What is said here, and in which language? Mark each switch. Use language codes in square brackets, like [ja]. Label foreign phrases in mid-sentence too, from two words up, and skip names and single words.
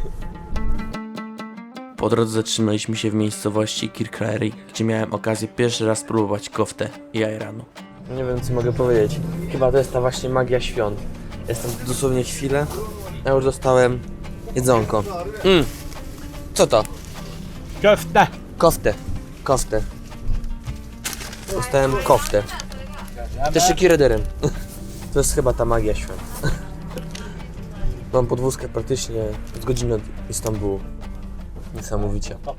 [pl] Po drodze zatrzymaliśmy się w miejscowości Kirklarey, gdzie miałem okazję pierwszy raz spróbować koftę i ajranu. Nie wiem, co mogę powiedzieć. Chyba to jest ta właśnie magia świąt. Jestem tu dosłownie chwilę, a już dostałem jedzonko. Co to? Koftę. [tr] Dostałem koftę. Teşekkür ederim. [pl] To jest chyba ta magia świąt. Mam podwózkę praktycznie z godziny od Istambułu. Niesamowicie.